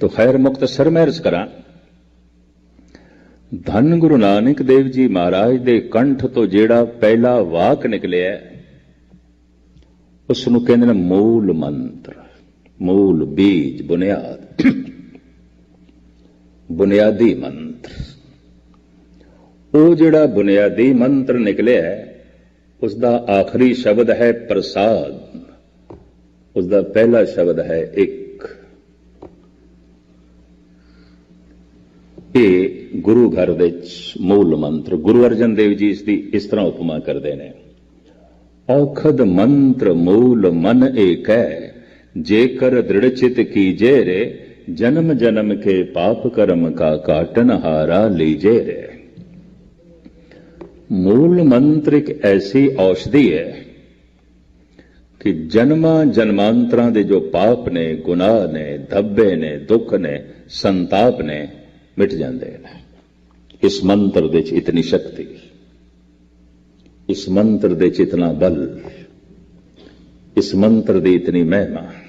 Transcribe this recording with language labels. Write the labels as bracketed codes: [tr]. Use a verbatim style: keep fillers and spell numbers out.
[pa] तो खैर मुख्तसर मैं अर्ज करा, धन गुरु नानक देव जी महाराज दे कंठ तो जेड़ा पहला वाक निकलिया उस नूं कहंदे ने मूल मंत्र, मूल बीज, बुनियाद, बुनियादी मंत्र। ਉਹ ਜਿਹੜਾ ਬੁਨਿਆਦੀ ਮੰਤਰ ਨਿਕਲਿਆ ਹੈ ਉਸ ਦਾ ਆਖਰੀ ਸ਼ਬਦ ਹੈ ਪ੍ਰਸਾਦ, ਉਸ ਦਾ ਪਹਿਲਾ ਸ਼ਬਦ ਹੈ ਇੱਕ। ਇਹ ਗੁਰੂ ਘਰ ਦੇ ਮੂਲ ਮੰਤਰ। ਗੁਰੂ ਅਰਜਨ ਦੇਵ ਜੀ ਇਸ ਦੀ ਇਸ ਤਰ੍ਹਾਂ ਉਪਮਾ ਕਰਦੇ ਨੇ, ਔਖਦ ਮੰਤਰ ਮੂਲ ਮਨ ਏਕ ਹੈ, ਜੇਕਰ ਦ੍ਰਿੜ ਚਿਤ ਕੀਜੇ ਰੇ, ਜਨਮ ਜਨਮ ਕੇ ਪਾਪ ਕਰਮ ਕਾ ਕਾਟਨ ਹਾਰਾ ਲੀਜੇ ਰੇ। [hi] मूल मंत्र एक ऐसी औषधि है कि जन्मा जन्मांतरा दे जो पाप ने, गुनाह ने, धब्बे ने, दुख ने, संताप ने मिट जाते हैं। इस मंत्र दे इतनी शक्ति, इस मंत्र दे इतना बल, इस मंत्र दे इतनी महिमा।